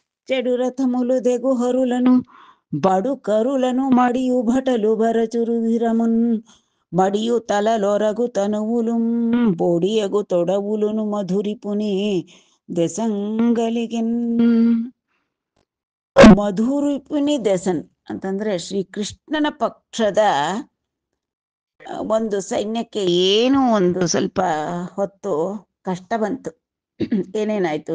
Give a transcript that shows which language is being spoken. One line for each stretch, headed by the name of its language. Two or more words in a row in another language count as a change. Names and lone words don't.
Telugu: చెడు రథములు దెగు హరులను బడు కరులను మడియు భటలు బరచురు విరమున్ మడియు తలలొరగు తనువులు బొడియగు తొడవులును మధురిపుని ದೆಸಂಗಲಿಗೆನ್. మధురిపుని దెసన్
Kannada: ಅಂತಂದ್ರೆ ಶ್ರೀಕೃಷ್ಣನ ಪಕ್ಷದ ಒಂದು ಸೈನ್ಯಕ್ಕೆ ಏನು ಒಂದು ಸ್ವಲ್ಪ ಹೊತ್ತು ಕಷ್ಟ ಬಂತು. ಏನೇನಾಯ್ತು?